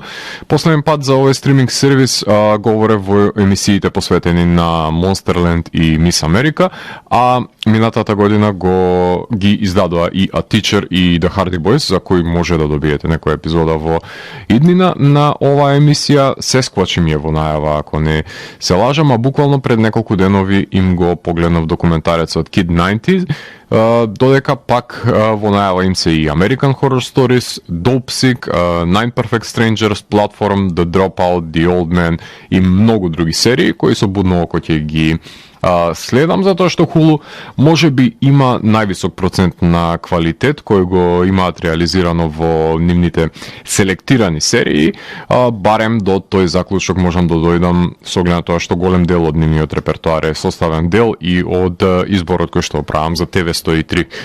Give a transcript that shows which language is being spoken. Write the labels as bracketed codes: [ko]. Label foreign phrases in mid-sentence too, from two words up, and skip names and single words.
[mk] Последен пат за овој стриминг сервис говоре во емисиите посветени на Monsterland и Miss America, а минатата година ги издадоа и A Teacher и The Hardy Boys, за кои може да добиете некоја епизода во иднина на оваа емисија. Sasquatch им е во најава, ако не се лажам, а буквално пред неколку денови им го погледнав документарецот Kid 90, додека пак во најава им се и American Horror Stories, Dopesick, Nine Perfect Strangers, Platform, The Dropout, The Old Man и многу други серии кои со будно око ќе ги следам, затоа што Hulu може би има највисок процент на квалитет кој го имаат реализирано во нивните селектирани серии, барем до тој заклучок можам да дојдам со оглед на тоа што голем дел од нивниот репертоар е составен дел и од изборот кој што правам за TV103.